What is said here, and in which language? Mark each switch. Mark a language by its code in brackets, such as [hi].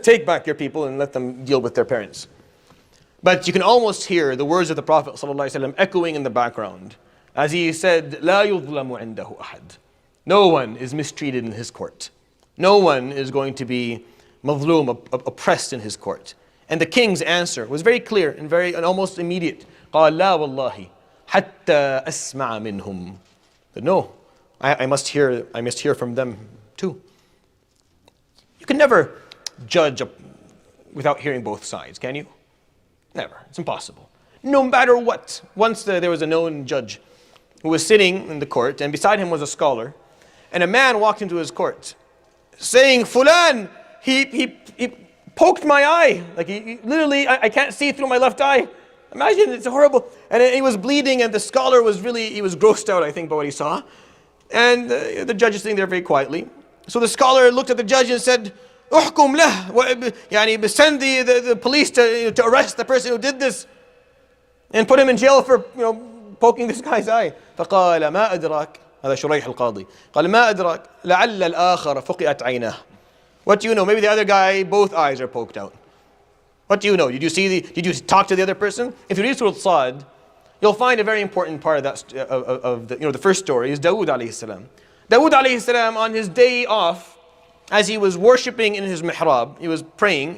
[en] Take back your people and let them deal with their parents. But you can almost hear the words of the Prophet ﷺ echoing in the background as he said, [ar] لا يظلم عنده أحد. [en] No one is mistreated in his court. No one is going to be mazloom, oppressed in his court. And the king's answer was very clear and almost immediate. [ar] قال لا والله حتى أسمع منهم. [en] But no, I must hear from them too. You can never judge without hearing both sides, can you? Never. It's impossible. No matter what. Once there was a known judge who was sitting in the court, and beside him was a scholar, and a man walked into his court saying, Fulan, he poked my eye. Like he literally, I can't see through my left eye. Imagine, it's horrible. And he was bleeding, and the scholar was grossed out, I think, by what he saw. And the judge is sitting there very quietly. So the scholar looked at the judge and said, [ar] احكم له, [en] send the police to arrest the person who did this and put him in jail for poking this guy's eye. [ar] فقال ما أدراك, هذا شريح القاضي, قال ما أدراك لعل الآخر فقئت عيناه. [en] What do you know? Maybe the other guy, both eyes are poked out. What do you know? Did you talk to the other person? If you read Surah Sad, you'll find a very important part of that of the first story is Dawood alayhi salam. Dawood alayhi salam, on his day off, as he was worshipping in his mihrab, he was praying.